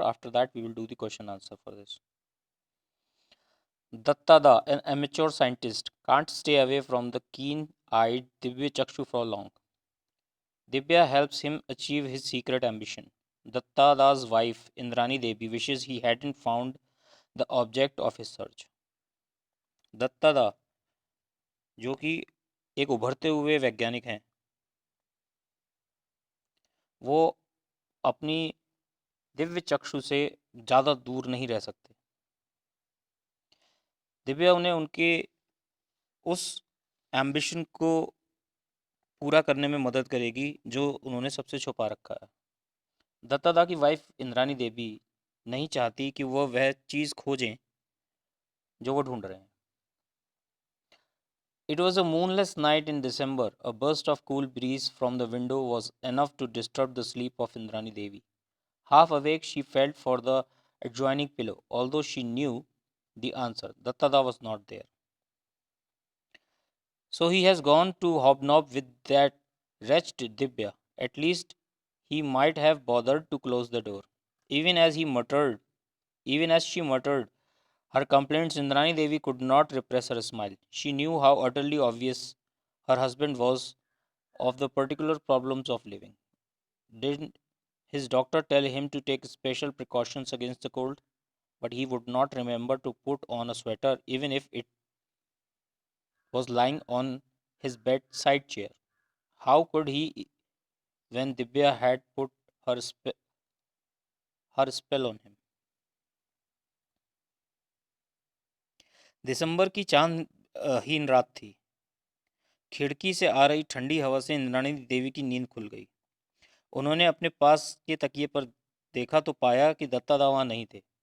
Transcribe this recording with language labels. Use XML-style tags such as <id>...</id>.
<en>After that, we will do the question answer for this. Dattada, an amateur scientist, can't stay away from the keen-eyed Divya Chakshu for long. Divya helps him achieve his secret ambition. Dattada's wife, Indrani Devi, wishes he hadn't found the object of his search.</en> <hi>दत्तादा जो कि एक उभरते हुए वैज्ञानिक हैं, वो अपनी दिव्य चक्षु से ज़्यादा दूर नहीं रह सकते। दिव्या उन्हें उनके उस एम्बिशन को पूरा करने में मदद करेगी जो उन्होंने सबसे छुपा रखा है। दत्तादा की वाइफ इंद्रानी देवी नहीं चाहती कि वह चीज़ खोजें जो वो ढूंढ रहे हैं।</hi> <en>It was a moonless night in December. A burst of cool breeze from the window was enough to disturb the sleep of Indrani Devi. Half awake, she felt for the adjoining pillow, although she knew the answer. Dattada was not there. So he has gone to hobnob with that wretched Dibya. At least he might have bothered to close the door. Even as he muttered, even as she muttered her complaints, Indrani Devi could not repress her smile. She knew how utterly obvious her husband was of the particular problems of living. Didn't his doctor tell him to take special precautions against the cold? But he would not remember to put on a sweater even if it was lying on his bedside chair. How could he when Dibya had put her spell on him?</en> <hi>दिसंबर की चांदहीन रात थी। खिड़की से आ रही ठंडी हवा से इंद्राणी देवी की नींद खुल गई। उन्होंने अपने पास के तकिए पर देखा तो पाया कि दत्तादा वहां नहीं थे।</hi>